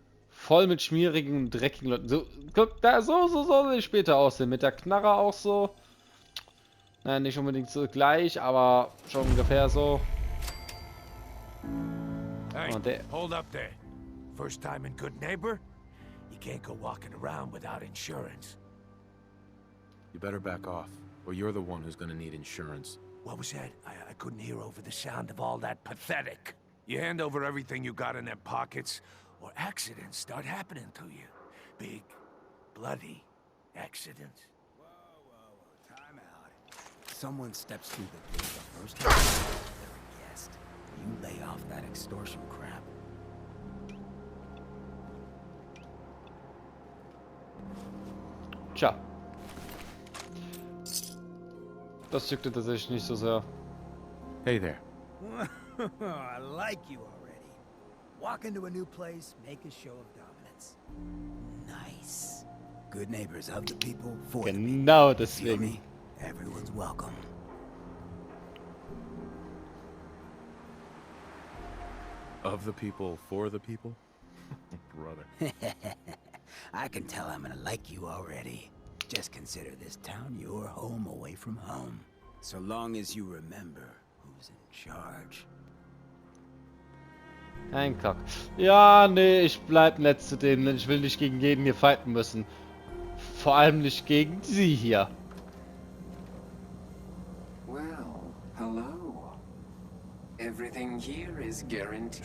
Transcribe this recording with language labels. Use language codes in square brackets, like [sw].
[de] Voll mit schmierigen und dreckigen Leuten. So, guck, da, so soll sie später aussehen. Mit der Knarre auch so. Naja, nicht unbedingt so gleich, aber schon ungefähr so. [en] Hey, [de] Und der. [en] hold up there. First time in Good Neighbor? You can't go walking around without insurance. You better back off, or you're the one who's gonna need insurance. What was that? I couldn't hear over the sound of all that pathetic. You hand over everything you got in them pockets, or accidents start happening to you. Big, bloody accidents. Whoa, time out. Someone steps through the gate the first time they're a guest. You lay off that extortion crap. [de] Tja. Das juckte tatsächlich nicht so sehr. [en] Hey there. I like you already. Walk into a new place, make a show of dominance. Nice. Good neighbors of the people, for the people. [de] Genau [en] Feel [de] deswegen. [en] me? Everyone's welcome. Of the people, for the people? Brother. I can tell I'm gonna like you already. Just consider this town your home away from home. So long as you remember who's in charge. Hancock. [de] Ja, nee, ich bleib nett zu denen, denn ich will nicht gegen jeden hier fighten müssen. Vor allem nicht gegen sie hier. [en] Well, hello. Everything here is guaranteed.